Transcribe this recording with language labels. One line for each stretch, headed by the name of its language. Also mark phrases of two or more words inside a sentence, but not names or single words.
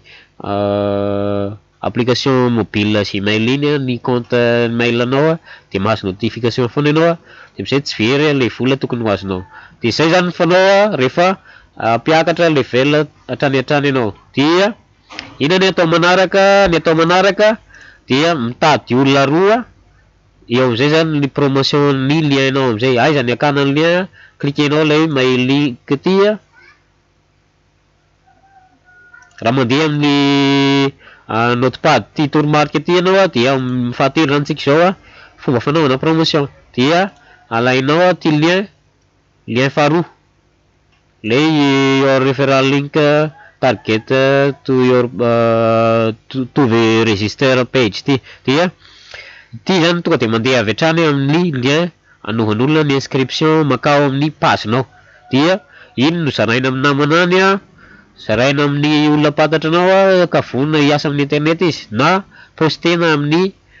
French: application mobile
Malagasy: Gmail iny ny
French: compte mail
Malagasy: anao dia mahazo notification foana ianao dia amizay tsy very le vola tokony ho azonao dia zay zany fanao rehefa mpiakatra level hatrany ianao dia ina ny atao manaraka dia mitady olona roa eo amizay zany ny promotion ny lien nao amizay aiza ny akana ny lien cliquenao lay
English: mail link
Malagasy: ty raha mandeha amin'ny notepad ty toromarika ty ianao dia fahatelo rantsika zao fomba fanaovana promotion dia alainao ty lien faharoa lay
English: your referral link target to your to the register page
Malagasy: ty dia ty zany tonga dia mandeha avy hatrany amin'ny lien anovan'olona ny inscription makao amin'ny pagenao dia iny no zaraina amin'ny namanany zaraina amin'ny olona pantatranao ka vonona hiasa amin'ny internet izy na postena amin'ny